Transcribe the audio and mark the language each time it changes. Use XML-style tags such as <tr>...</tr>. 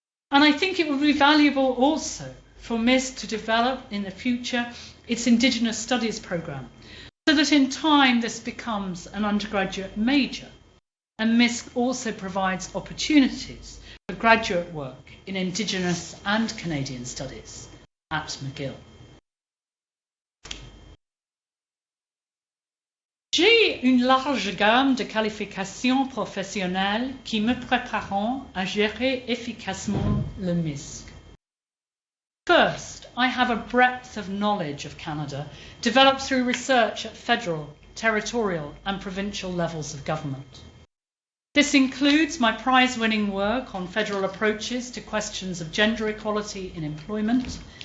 <en>And I think it would be valuable also for MISC to develop in the future its Indigenous Studies programme, so that in time this becomes an undergraduate major. And MISC also provides opportunities for graduate work in Indigenous and Canadian Studies at McGill.</en> <fr>J'ai une large gamme de qualifications professionnelles qui me prépareront à gérer efficacement le MISC.</fr> <en>First, I have a breadth of knowledge of Canada developed through research at federal, territorial and provincial levels of government. This includes my prize-winning work on federal approaches to questions of gender equality in employment.</en>